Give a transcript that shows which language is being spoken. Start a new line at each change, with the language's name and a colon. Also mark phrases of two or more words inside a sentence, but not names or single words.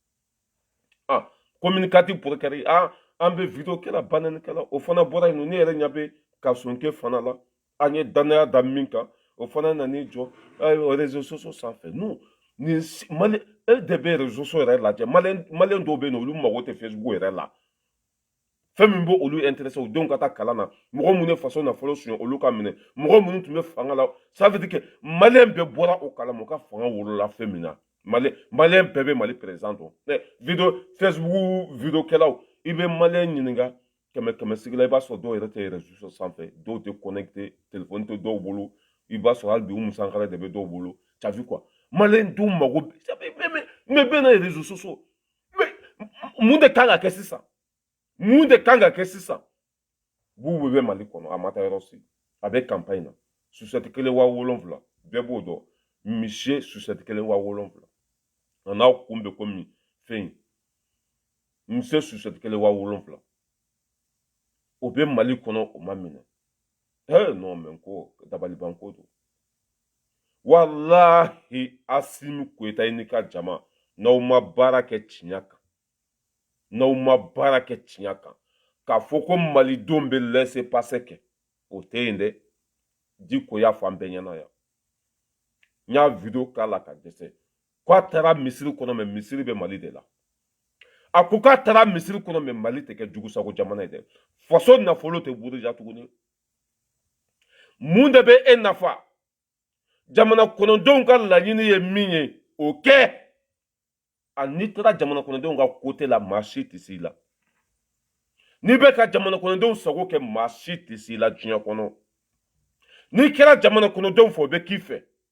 Bambara: communicatif procureur an bɛ vidéo kɛla banɛnikɛla o fana bɔra yen nɔ ne yɛrɛ ɲɛ bɛ ka sonke fana la an ye danaya da min kan o fana nan'i jɔ
French: réseaux sociaux
Bambara: sanfɛ non e de bɛ
French: réseaux sociaux
Bambara: yɛrɛ lajɛ maliyɛn dɔw bɛ yen nɔ olu mago tɛ Facebook yɛrɛ la fɛn min bɛ olu intéressé o denw ka taa kalan na mɔgɔ minnu ye faso nafolo suɲɛ olu ka minɛ mɔgɔ minnu tun bɛ fanga la
French: ça veut dire que
Bambara: maliyɛn bɛɛ bɔra o kalama o ka fanga wolola fɛn min na maliyɛn bɛɛ bɛ mali président dɔn Facebook vidéokɛlaw i bɛ maliyɛn ɲininka kɛmɛ sigi la i b'a sɔrɔ dɔw yɛrɛ tɛ
French: réseaux sociaux
Bambara: sanfɛ dɔw tɛ connecté téléphone tɛ dɔw bolo i b'a sɔrɔ hali bi Umu Sankara de bɛ dɔw bolo
French: tu as vu quoi
Bambara: maliyɛn dun mago mais bɛɛ n'a ye
French: réseaux sociaux
Bambara: mais mun de kan ka kɛ sisan mun de kan ka kɛ sisan bubu bɛ mali kɔnɔ a ma taa yɔrɔ si a bɛ campagne na susɛti 7,000 bɛɛ b'o dɔn misi susɛti 7,000 a n'aw kun bɛ komi fɛn misi susɛti 7,000 o bɛ mali kɔnɔ o ma minɛ
French: non mais
Bambara: ko dabalibanko don walahi Asimi Goyita n'i ka jama n'aw ma baara kɛ tiɲɛ kan n'aw ma baara kɛ tiɲɛ kan k'a fɔ ko malidenw bɛ
French: laisser passer
Bambara: kɛ o tɛ yen dɛ Diko y'a fɔ an bɛɛ ɲɛna yan n y'a vidéo k'a la ka dɛsɛ k'a taara misiri kɔnɔ mais misiri bɛ mali de la a ko k'a taara misiri kɔnɔ mais mali tɛ kɛ jugusago jamana ye dɛ faso nafolo tɛ buruja tuguni mun de bɛ e nafa jamana kɔnɔdenw ka laɲini ye min ye o kɛ n'i taara jamana kɔnɔdenw ka côté la maa si tɛ s'i la n'i bɛ ka jamana kɔnɔdenw sago kɛ maa si tɛ s'i la diɲɛ kɔnɔ n'i kɛra jamana kɔnɔdenw fɛ o bɛ k'i fɛ